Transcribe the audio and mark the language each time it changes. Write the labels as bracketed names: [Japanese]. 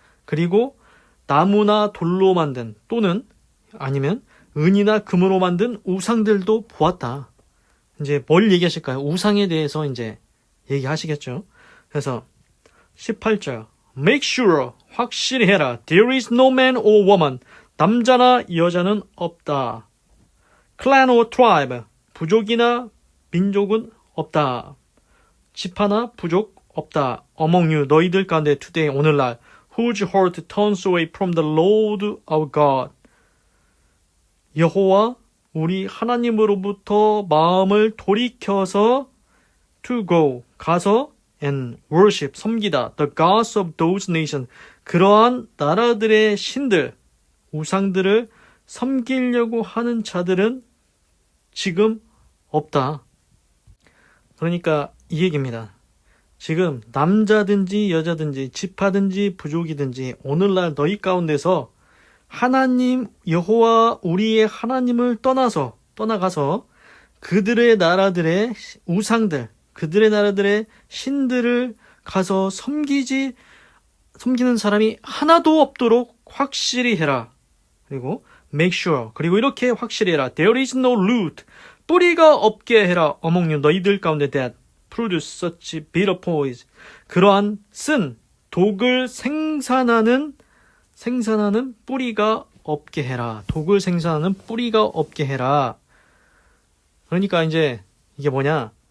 [Korean] 그리고 나무나 돌로 만든 또는 아니면 은이나 금으로 만든 우상들도 보았다. 이제 뭘 얘기하실까요? 우상에 대해서 이제 얘기하시겠죠. 그래서 18절 [English] Make sure, [Korean] 확실히 해라. [English] There is no man or woman, [Korean] 남자나 여자는 없다. [English] Clan or tribe, [Korean] 부족이나 민족은 없다. 지파나 부족 없다. [English] Among you, [Korean] 너희들 가운데 [English] today, [Korean] 오늘날 [English] whose heart turns away from the Lord our God, [Korean] 여호와 우리 하나님으로부터 마음을 돌이켜서 [English] to go, [Korean] 가서 [English] and worship, [Korean] 섬기다 [English] the gods of those nations, [Korean] 그러한 나라들의 신들, 우상들을 섬기려고 하는 자들은 지금 없다. 그러니까 이 얘기입니다. 지금 남자든지 여자든지 지파든지 부족이든지 오늘날 너희 가운데서 하나님 여호와 우리의 하나님을 떠나가서 그들의 나라들의 우상들, 그들의 나라들의 신들을 가서 섬기는 사람이 하나도 없도록 확실히 해라. 그리고 [English] make sure, [Korean] 그리고 이렇게 확실히 해라. [English] There is no root, [Korean] 뿌리가 없게 해라. [English] among you, [Korean] 너희들 가운데 [English] that produce such bitter poison, [Korean] 그러한 쓴 독을 생산하는 뿌리가 없게 해라. 독을 생산하는 뿌리가 없게 해라. 그러니까 이제 이게 뭐냐?